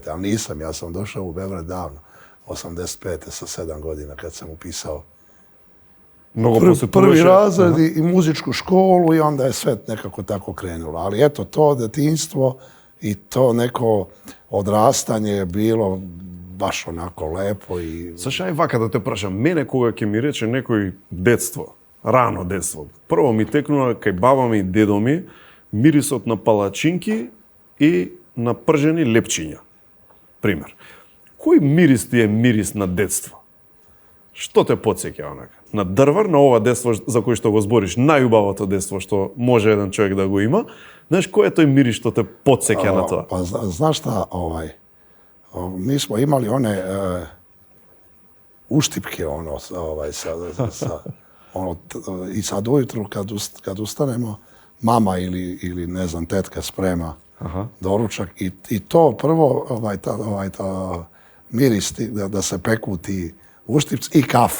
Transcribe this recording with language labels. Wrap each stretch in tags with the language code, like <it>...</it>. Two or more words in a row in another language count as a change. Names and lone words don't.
<sr>Ali nisam, ja sam došao u Beograd davno, 85. sa 7 godina kad sam upisao prvi razred i muzičku školu i onda je sve nekako tako krenulo. Ali eto, to detinjstvo i to neko odrastanje je bilo baš onako lepo i...</sr> <mk>Саша, ај вака да те прашам, мене кога ќе ми рече некој детство, рано детство, прво ми текнува кај баба ми и дедо ми мирисот на палачинки и на пржени лепчиња. Пример. Кој мирис ти е мирис на детство? Што те потсеќа онака? На Дрвар, на ова детство за кој што го збориш, најубавото детство што може еден човек да го има, знаеш, кој е тој мирис што те потсеќа на тоа?</mk> <sr>Pa znaš šta, mi smo imali one uštipke i sad ujutru kad ustanemo mama ili ne znam, tetka sprema doručak i to prvo, ta miris da se peku ti uštipci i kafa.</sr>